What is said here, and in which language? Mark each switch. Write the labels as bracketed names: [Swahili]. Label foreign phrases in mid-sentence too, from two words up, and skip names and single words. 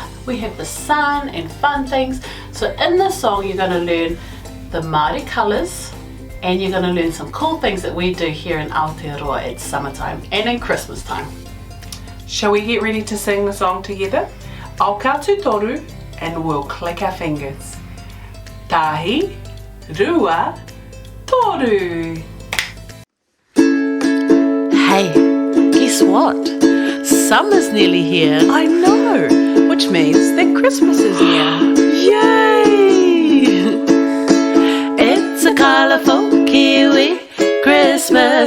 [English] We have the sun and fun things. So in this song you're going to learn the Māori colours and you're going to learn some cool things that we do here in Aotearoa at summertime and in Christmas time. Shall we get ready to sing the song together? I'll count to toru and we'll click our fingers. [Māori] Tahi, rua, toru. [English] Hey, guess what? Summer's nearly here. I know, which means that Christmas is near. Yay! It's a colourful kiwi Christmas.